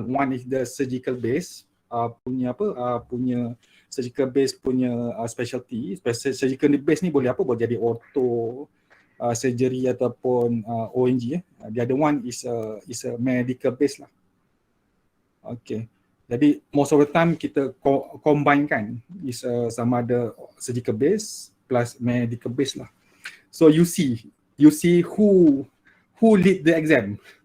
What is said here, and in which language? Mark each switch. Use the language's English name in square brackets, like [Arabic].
[English] One is the surgical base, punya surgical base punya specialty. [Malay] Surgical base ni boleh boleh jadi ortho, surgery ataupun ONG. [English] The other one is a medical base lah. Okay. Jadi most of the time kita combine kan, is sama ada surgical base plus medical base lah. So you see who lead the exam.